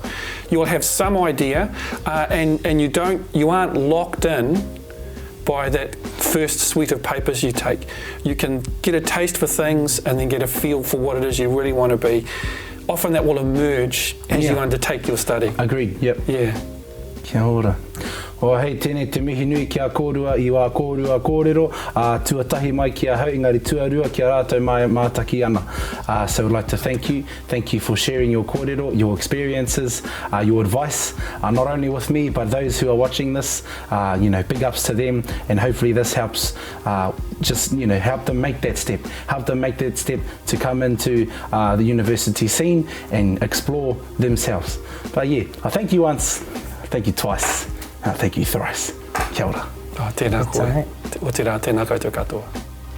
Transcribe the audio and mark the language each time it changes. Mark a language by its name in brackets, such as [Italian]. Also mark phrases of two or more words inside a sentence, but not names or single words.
[English] You'll have some idea, and you aren't locked in by that first suite of papers you take. You can get a taste for things and then get a feel for what it is you really want to be. Often that will emerge as you undertake your study. Agreed, yep. Yeah. [Māori] Kia ora. O hei, tēnei te mihi nui kia kōrua i wā kōrua kōrero, tuatahi mai kia hau, engari tuarua kia rātou mai mātaki ana. [English] So I'd like to thank you for sharing your kōrero, your experiences, your advice, not only with me, but those who are watching this, big ups to them, and hopefully this helps help them make that step to come into the university scene and explore themselves. But yeah, I thank you once, thank you twice, thank you thrice. [Māori] Kia ora. Tēnā koe. O te rā, tēnā koutou katoa.